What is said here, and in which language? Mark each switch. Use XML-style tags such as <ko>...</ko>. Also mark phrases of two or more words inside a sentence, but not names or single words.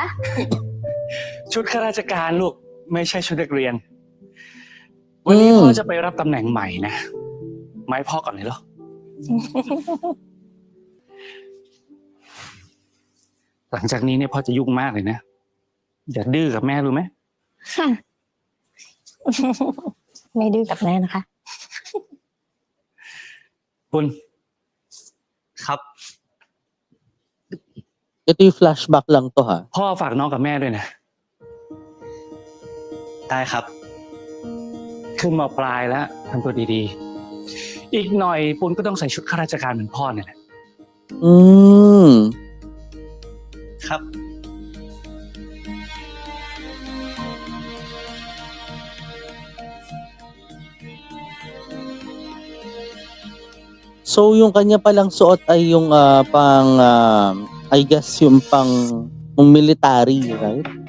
<th>ชุดข้าราชการลูกไม่ใช่ชุดนักเรียน วันนี้พ่อจะไปรับตำแหน่งใหม่นะมาให้พ่อก่อนเลยเหรอ หลังจากนี้เนี่ยพ่อจะยุ่งมากเลยนะอย่าดื้อกับแม่รู้ไหม ไม่ดื้อกับแม่นะคะ ปุณ ครับ</th> <tl>Ito yung flashback lang to ha.</tl> <th>พ่อฝากน้องกับแม่ด้วยนะ ได้ครับ ขึ้นมปลายแล้วทำตัวดีๆ อีกหน่อยปุณก็ต้องใส่ชุดข้าราชการเหมือนพ่อเนี่ยแหละ อืม ครับ</th> <tl>So yung kanya palang suot ay yung</tl> <en>I guess</en> <tl>yung yung</tl> <en>military, right?</en>